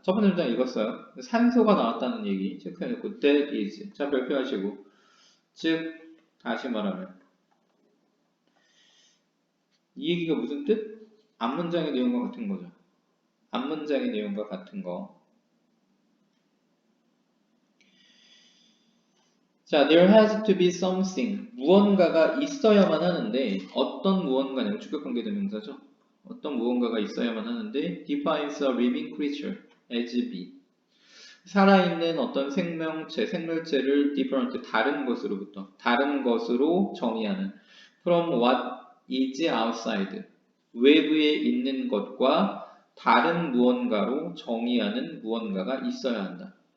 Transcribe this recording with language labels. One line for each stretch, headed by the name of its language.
Korean: 첫 번째 문장 읽었어요. 산소가 나왔다는 얘기 체크해놓고
English: that is
Korean: 자 발표하시고 즉 다시 말하면 이 얘기가 무슨 뜻? 앞문장의 내용과 같은 거죠. 앞문장의 내용과 같은 거.
English: 자, there has to be something.
Korean: 무언가가 있어야만 하는데 어떤 무언가냐고 주격관계대명사죠. 어떤 무언가가 있어야만 하는데
English: defines a living creature as be.
Korean: 살아있는 어떤 생물체를 different, 다른 것으로 정의하는
English: from what is outside,
Korean: 외부에 있는 것과 다른 무언가로 정의하는 무언가가 있어야 한다.